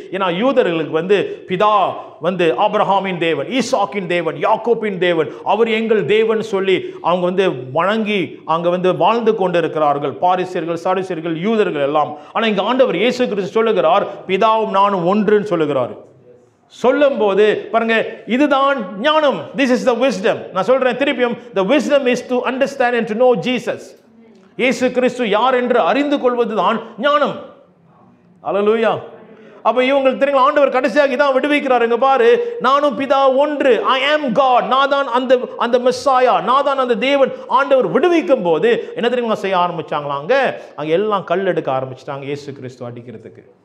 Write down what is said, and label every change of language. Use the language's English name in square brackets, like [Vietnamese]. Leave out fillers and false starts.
[Tamil] ஏன்னா யூதர்களுக்கு பிதா ஆபிரகாமின் தேவன், ஈசாக்கின் தேவன், யாக்கோபின் தேவன், அவர் எங்கள் தேவன் சொல்லி அவங்க வணங்கி அங்க வாழ்ந்து கொண்டு இருக்கிறார்கள். பாரிசியர்கள், சாதுசியர்கள், யூதர்கள் எல்லாம். ஆனா இங்க ஆண்டவர் இயேசு கிறிஸ்து சொல்லுகிறார், பிதாவும் நானும் ஒன்றுன்னு சொல்லுகிறார். சொல்லும் போது பாருங்க, இதுதான் ஞானம். [English] This is the wisdom. [Tamil] நான் சொல்றேன் திருப்பியும், [English] the wisdom is to understand and to know Jesus. [Tamil] இயேசு கிறிஸ்து யார் என்று அறிந்து கொள்வதுதான் ஞானம். அல்லேலூயா. அப்ப இவங்களுக்கு தெரியும், ஆண்டவர் கடைசியாக இதான் விடுவிக்கிறார். இங்க பாரு, நானும் பிதா ஒன்று, [English] I am God, [Tamil] நான் தான் அந்த மெஸ்ஸாயா, நான் தான் அந்த தேவன். ஆண்டவர் விடுவிக்கும் போது என்ன தெரியுமா செய்ய ஆரம்பிச்சாங்களா? அங்க எல்லாம் கல் எடுக்க ஆரம்பிச்சிட்டாங்க இயேசு கிறிஸ்து அடிக்கிறதுக்கு.